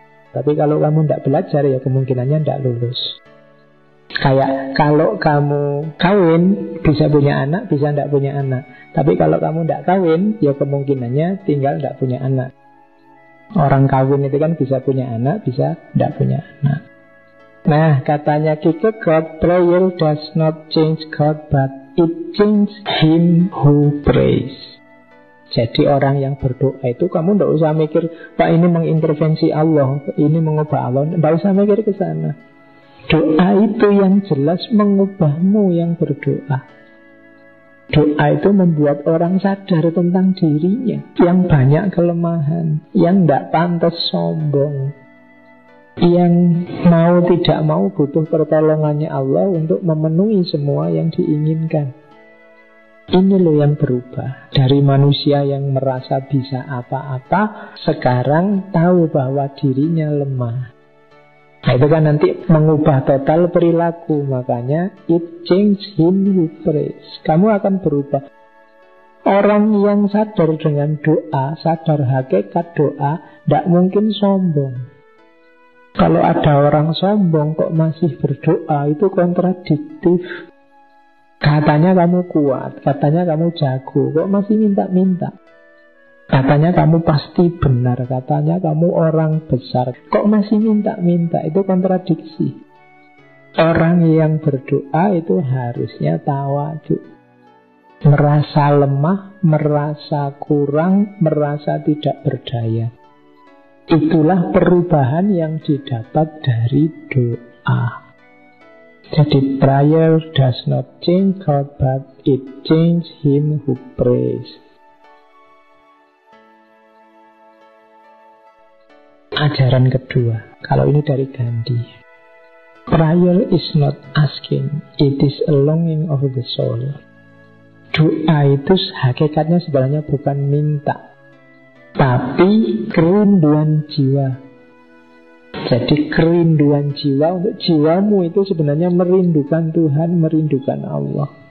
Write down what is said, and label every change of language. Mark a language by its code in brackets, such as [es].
[id] Tapi kalau kamu enggak belajar ya kemungkinannya enggak lulus. Kayak kalau kamu kawin bisa punya anak, bisa enggak punya anak. Tapi kalau kamu enggak kawin ya kemungkinannya tinggal enggak punya anak. Orang kawin itu kan bisa punya anak, bisa enggak punya anak. Nah, katanya [en] Kierkegaard, prayer does not change God, but it changes him who prays. [id] Jadi orang yang berdoa itu kamu tidak usah mikir, Pak ini mengintervensi Allah, ini mengubah Allah. Tidak usah mikir ke sana. Doa itu yang jelas mengubahmu yang berdoa. Doa itu membuat orang sadar tentang dirinya, yang banyak kelemahan, yang tidak pantas sombong, yang mau tidak mau butuh pertolongannya Allah untuk memenuhi semua yang diinginkan. Ini loh yang berubah. Dari manusia yang merasa bisa apa-apa, sekarang tahu bahwa dirinya lemah. Nah itu kan nanti mengubah total perilaku. Makanya [en] it change him who prays. [id] Kamu akan berubah. Orang yang sadar dengan doa, sadar hakikat doa, tidak mungkin sombong. Kalau ada orang sombong kok masih berdoa, itu kontradiktif. Katanya kamu kuat, katanya kamu jago, kok masih minta-minta. Katanya kamu pasti benar, katanya kamu orang besar, kok masih minta-minta. Itu kontradiksi. Orang yang berdoa itu harusnya tawadhu. Merasa lemah, merasa kurang, merasa tidak berdaya. Itulah perubahan yang didapat dari doa. Jadi [en] prayer does not change God, but it change him who prays. [id] Ajaran kedua, kalau ini dari Gandhi. [en] Prayer is not asking, it is a longing of the soul. [id] Doa itu hakikatnya sebenarnya bukan minta, tapi kerinduan jiwa. Jadi kerinduan jiwa untuk jiwamu itu sebenarnya merindukan Tuhan, merindukan Allah.